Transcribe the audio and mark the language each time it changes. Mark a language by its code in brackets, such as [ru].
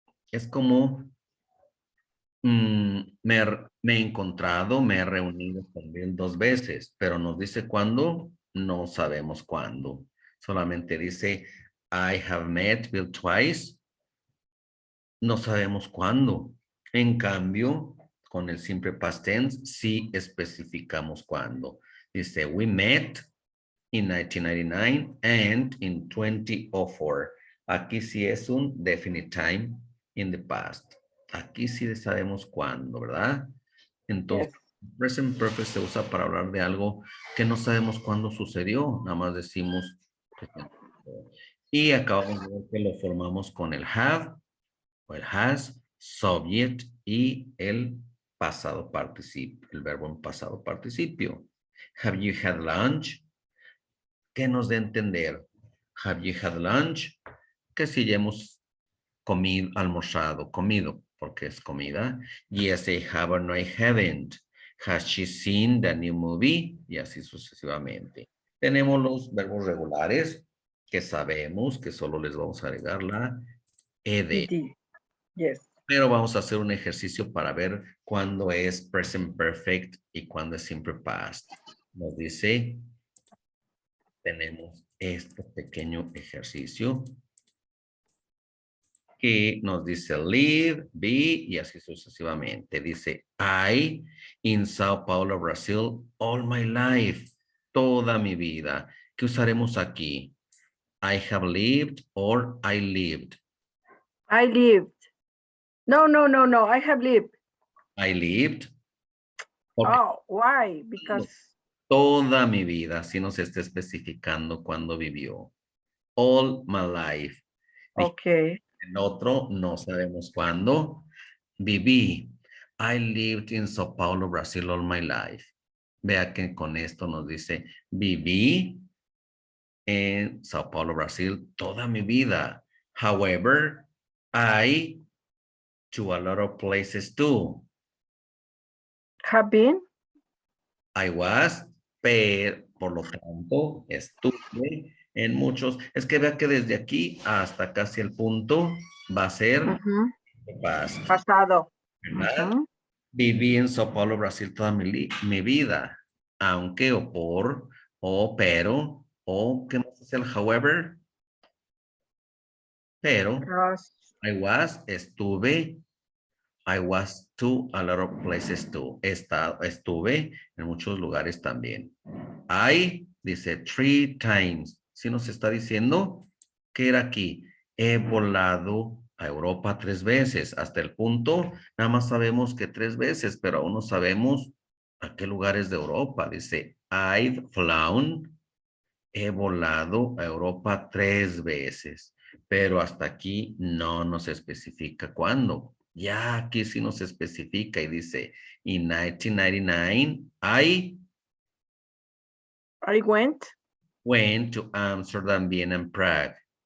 [es] Es como me he encontrado, me he reunido con Bill 2 veces, pero nos dice cuándo, no sabemos cuándo. Solamente dice [en] I have met Bill twice. [es] No sabemos cuándo. En cambio, con el simple past tense, sí especificamos cuándo. Dice [en] we met in 1999 and in 2004. [es] Aquí sí es un [en] definite time in the past. [es] Aquí sí sabemos cuándo, ¿verdad? Entonces, [en] Yes. [es] present perfect se usa para hablar de algo que no sabemos cuándo sucedió. Nada más decimos. Y acabamos de ver que lo formamos con el have, o el has, subject y el pasado participio, el verbo en pasado participio. [en] Have you had lunch? [es] ¿Qué nos da a entender? [en] Have you had lunch? [es] Que si ya hemos comido, almorzado, comido, porque es comida. [en] Yes, I have or no, I haven't. Has she seen the new movie? [es] Y así sucesivamente. Tenemos los verbos regulares que sabemos que solo les vamos a agregar la ed. [en] Yes. [es] Pero vamos a hacer un ejercicio para ver cuándo es present perfect y cuándo es simple past. Nos dice, tenemos este pequeño ejercicio que nos dice live, be y así sucesivamente. Dice [en] I in Sao Paulo, Brasil, all my life, [es] toda mi vida. ¿Qué usaremos aquí? [en] I have lived or I lived. I lived. No. I have lived. I lived. Okay. Oh, why? Because. [es] Toda mi vida, si nos está especificando cuándo vivió. [en] All my life. Okay. [es] En otro, no sabemos cuándo. Viví. [en] I lived in Sao Paulo, Brasil all my life. [es] Vea que con esto nos dice, viví en Sao Paulo, Brasil toda mi vida. [en] However, I to a lot of places too. Have been. I was, [es] pero por lo tanto, estuve en muchos. Es que vea que desde aquí hasta casi el punto va a ser past, Pasado. ¿verdad? Viví en Sao Paulo, Brasil toda mi vida, aunque o por, o pero, o ¿qué más es el however? Pero, [en] I was, [es] estuve, [en] I was to a lot of places too. [es] Estuve en muchos lugares también. I, dice [en] 3 times. [es] Si nos está diciendo que era aquí. He volado a Europa 3 veces. Hasta el punto, nada más sabemos que 3 veces, pero aún no sabemos a qué lugares de Europa. Dice, [en] I've flown. [es] He volado a Europa 3 veces. Pero hasta aquí no nos especifica cuándo. Ya aquí sí nos especifica y dice, in 1999, [en] I went to Amsterdam, Vienna, and Prague.